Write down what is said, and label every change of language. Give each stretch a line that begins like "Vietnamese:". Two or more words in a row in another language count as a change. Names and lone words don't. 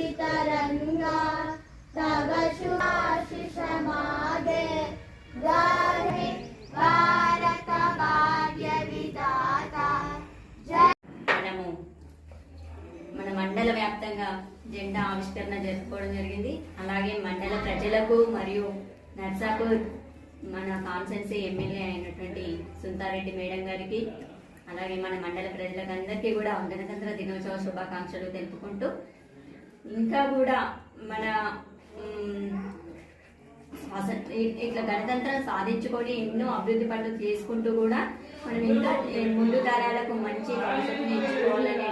Bangla: তরংগা তব শুভাশিষ মাগে গাহে ভারত ভাগ্য বিধাতা
Telugu: మన మండల వ్యాప్తంగా జెండా ఆవిష్కరణ జరుపుకోవడం జరిగింది. అలాగే మండల ప్రజలకు మరియు నర్సాపూర్ మన కాన్స్టిట్యున్సీ ఎమ్మెల్యే అయినటువంటి సుంతారెడ్డి మేడం గారికి, అలాగే మన మండల ప్రజలకు అందరికీ కూడా గణతంత్ర దినోత్సవ శుభాకాంక్షలు తెలుపుకుంటూ, ఇంకా కూడా మన ఇట్లా గణతంత్రం సాధించుకొని ఎన్నో అభివృద్ధి పనులు చేసుకుంటూ కూడా మనం ఇంకా ముందు తరాలకు మంచి భవిష్యత్తుని ఎంచుకోవాలని